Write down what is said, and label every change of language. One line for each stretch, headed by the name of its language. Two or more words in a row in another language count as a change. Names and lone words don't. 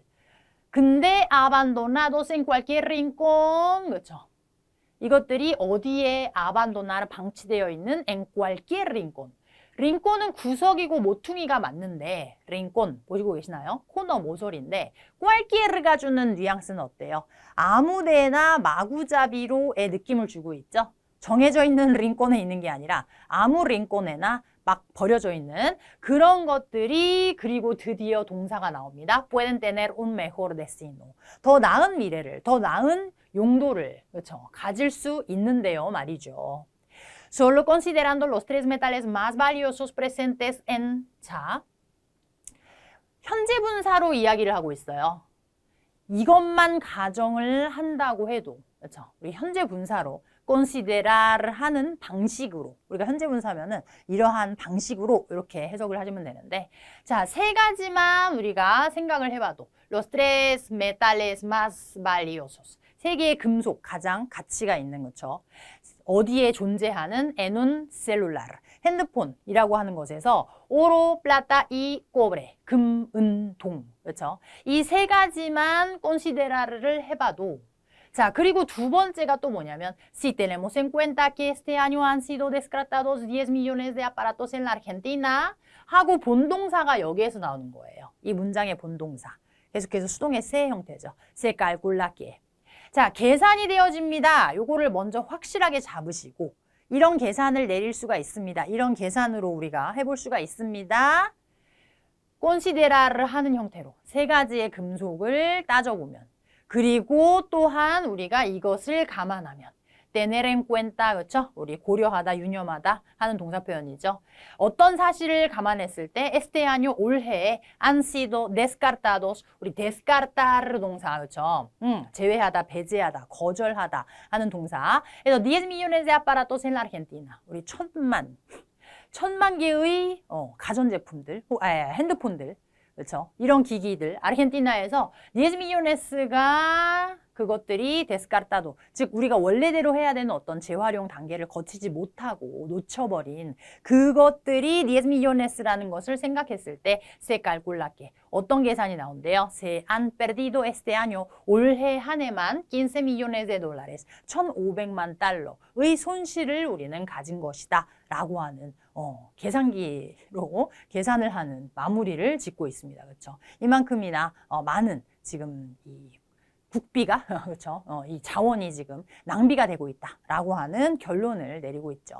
Spanish: 근데 abandonados en cualquier rincón.
Korean: 그렇죠? 이것들이 어디에 abandonar 방치되어 있는
Spanish: en cualquier rincón.
Korean: 링콘은 구석이고 모퉁이가 맞는데 링콘 보시고 계시나요? 코너 모서리인데 cualquier가 주는 뉘앙스는 어때요? 아무데나 마구잡이로의 느낌을 주고 있죠? 정해져 있는 링콘에 있는 게 아니라 아무 링콘에나 막 버려져 있는 그런 것들이 그리고 드디어 동사가 나옵니다.
Spanish: Pueden tener un mejor destino.
Korean: 더 나은 미래를, 더 나은 용도를 그렇죠? 가질 수 있는데요 말이죠.
Spanish: Solo considerando los tres metales más valiosos presentes en
Korean: 자, 현재 분사로 이야기를 하고 있어요. 이것만 가정을 한다고 해도 그렇죠? 우리 현재 분사로 considerar 하는 방식으로 우리가 현재 분사면은 이러한 방식으로 이렇게 해석을 하시면 되는데 자, 세 가지만 우리가 생각을 해봐도
Spanish: los tres metales más valiosos
Korean: 세 개의 금속 가장 가치가 있는 거죠. 어디에 존재하는
Spanish: en un celular
Korean: 핸드폰이라고 하는 것에서
Spanish: oro, plata y cobre
Korean: 금, 은, 동 그렇죠? 이 세 가지만 considerar를 해봐도 자, 그리고 두 번째가 또 뭐냐면
Spanish: Si tenemos en cuenta que este año han sido descartados 10 millones de aparatos en la Argentina
Korean: 하고 본동사가 여기에서 나오는 거예요. 이 문장의 본동사. 계속해서 수동의 세 형태죠.
Spanish: Se calcula que.
Korean: 자, 계산이 되어집니다. 요거를 먼저 확실하게 잡으시고 이런 계산을 내릴 수가 있습니다. 이런 계산으로 우리가 해볼 수가 있습니다. considerar를 하는 형태로 세 가지의 금속을 따져보면 그리고 또한 우리가 이것을 감안하면
Spanish: tener en cuenta
Korean: 그렇죠? 우리 고려하다, 유념하다 하는 동사 표현이죠. 어떤 사실을 감안했을 때
Spanish: este año
Korean: 올해에
Spanish: han sido descartados
Korean: 우리 descartar 동사 그렇죠? 제외하다, 배제하다, 거절하다 하는 동사. 그래서
Spanish: 10 millones de aparatos en la Argentina
Korean: 우리 천만 개의 가전제품들, 핸드폰들 그렇죠? 이런 기기들 아르헨티나에서 10 millones가 그것들이 데스카르타도 즉 우리가 원래대로 해야 되는 어떤 재활용 단계를 거치지 못하고 놓쳐버린 그것들이 10 millones라는 것을 생각했을 때
Spanish: se calcula que
Korean: 어떤 계산이 나온대요?
Spanish: Se han perdido este año
Korean: 올해 한 해만
Spanish: 15 millones de dólares
Korean: 1,500만 달러의 손실을 우리는 가진 것이다 라고 하는 계산기로 계산을 하는 마무리를 짓고 있습니다. 그렇죠? 이만큼이나 많은 지금 이 국비가 그렇죠? 이 자원이 지금 낭비가 되고 있다라고 하는 결론을 내리고 있죠.